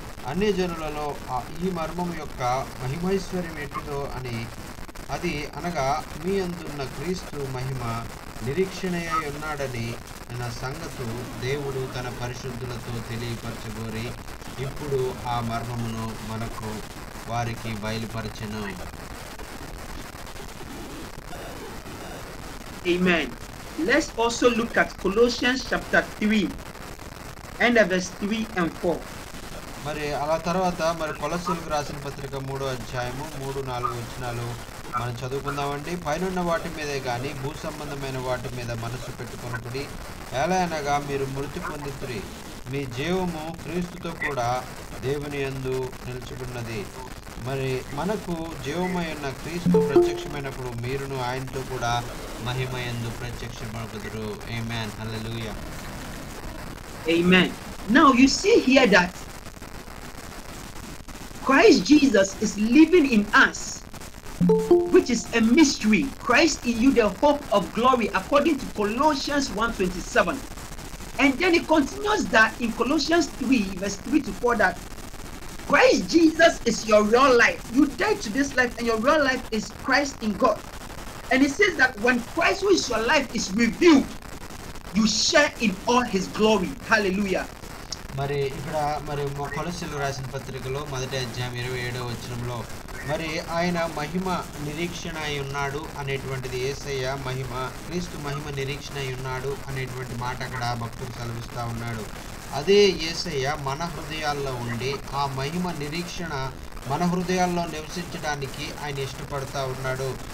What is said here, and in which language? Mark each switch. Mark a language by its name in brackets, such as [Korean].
[Telugu] అన్ని జనులలో ఈ మర్మం యొక్క మహిమైశ్వర్యం ఎట్టిదో అని, అది అనగా మీ అందున్న క్రీస్తు మహిమ నిరీక్షణయ్య ఉన్నాడని నా సంగతు దేవుడు తన పరిశుద్ధులతో తెలియపరచగోరి ఇప్పుడు ఆ మర్మమును మనకు వారికి బయలుపరచెను. [English] Amen. let's also look at Colossians chapter 3 and verse 3 and 4. [Telugu] మరి అలా తర్వాత మరి కొలస్సీలకు రాసిన పత్రిక 3వ అధ్యాయము 3-4 వచనాలు మనం చదువుకుందామండి. పైనున్న వాటి మీదే కానీ భూ సంబంధమైన వాటి మీద మనసు పెట్టుకొనుకుడి. ఎలా అనగా మీరు మృతి పొందితురి, మీ జీవము క్రీస్తుతో కూడా దేవుని యందు నిలుచుకున్నది. మరి మనకు జీవమై ఉన్న క్రీస్తు ప్రత్యక్షమైనప్పుడు మీరును ఆయనతో కూడా మహిమయందు ప్రత్యక్షమగుదురు. ఆమేన్. హల్లెలూయా. [English] Amen. Now you see here that Christ Jesus is living in us, which is a mystery. Christ in you, the hope of glory, according to Colossians 1:27. And then it continues that in Colossians 3 verse 3 to 4 that Christ Jesus is your real life. You died to this life and your real life is Christ in God. And it says that when Christ, who is your life, is revealed, you share in all his glory. Hallelujah. [Telugu] మరి ఇక్కడ మరి కొలస్సీలకు రాసిన పత్రికలో 1వ అధ్యాయం 27వ వచనంలో మరి ఆయన మహిమ నిరీక్షణ అయి ఉన్నాడు అనేటువంటిది, యేసయ్య మహిమ, క్రీస్తు మహిమ నిరీక్షణ అయి ఉన్నాడు అనేటువంటి మాట అక్కడ భక్తులు సెలవిస్తూ ఉన్నాడు. అదే యేసయ్య మన హృదయాల్లో ఉండి ఆ మహిమ నిరీక్షణ మన హృదయాల్లో నివసించడానికి ఆయన ఇష్టపడుతూ ఉన్నాడు.